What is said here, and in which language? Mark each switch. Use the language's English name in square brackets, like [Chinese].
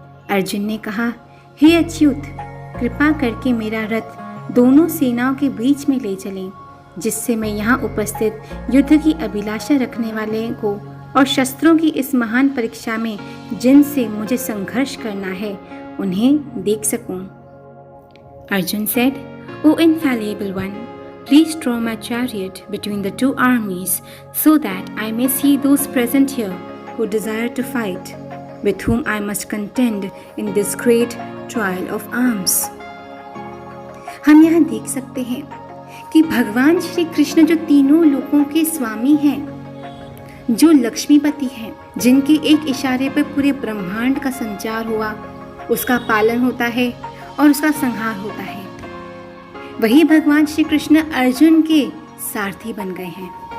[Hindi] अर्जुन ने कहा, हे अच्युत, कृपा करके मेरा रथ दोनों सेनाओं के बीच में ले चलें, जिससे मैं यहाँ उपस्थित युद्ध की अभिलाषा रखने वाले को और शस्त्रों की इस महान परीक्षा में जिनसे मुझे संघर्ष करना है उन्हें देख सकूं। [English] Arjun said, O infallible one, please draw my chariot between the two armies so that I may see those present here who desire to fight, with whom I must contend in this great trial of arms. [Hindi] हम यहाँ देख सकते हैं कि भगवान श्री कृष्ण जो तीनों लोकों के स्वामी हैं, जो लक्ष्मीपति हैं, जिनके एक इशारे पर पूरे ब्रह्मांड का संचार हुआ, उसका पालन होता है और उसका संहार होता है, वही भगवान श्री कृष्ण अर्जुन के सारथी बन गए हैं।